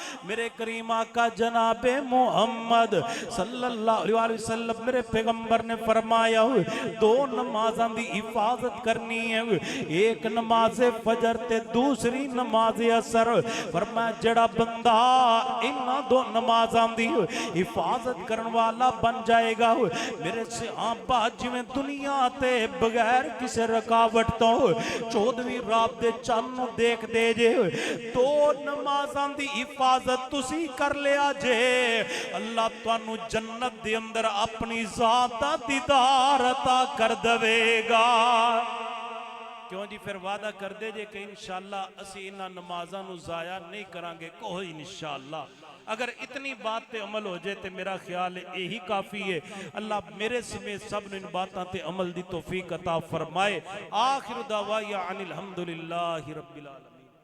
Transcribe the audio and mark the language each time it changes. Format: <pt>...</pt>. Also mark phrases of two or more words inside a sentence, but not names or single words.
<pa>میرے کریم آقا جنابِ محمد صلی اللہ علیہ وسلم میرے پیغمبر نے فرمایا دو نمازاں دی حفاظت کرنی ہے، ایک نماز فجر تے دوسری نماز عصر. فرمایا جیہڑا بندہ انہاں دو نمازاں دی حفاظت کرنے والا بن جائے گا، میرے صحابہ جیویں دنیا تے بغیر کسی رکاوٹ تو 14ویں رات دے چن نوں دیکھدے جے، دو نمازاں دی حفاظت تسی کر لیا جے، اللہ تہانوں جنت دے اندر اپنی ذات دا دیدار عطا کر دیوے گا. کیوں جی فیر وعدہ کر دے جے کہ</pa> <ar>إن شاء الله</ar> <pa>اسی انہاں نمازاں نوں ضائع نہیں کراں گے کوئی</pa> <ar>إن شاء الله.</ar> <ur>اگر اتنی بات پہ عمل ہو جائے تو میرا خیال ہے یہی کافی ہے. اللہ میرے سمیت سب ان باتوں پہ عمل دی توفیق عطا فرمائے.</ur> <ar>آخر دعوا يا أن الحمد لله رب العالمين.</ar>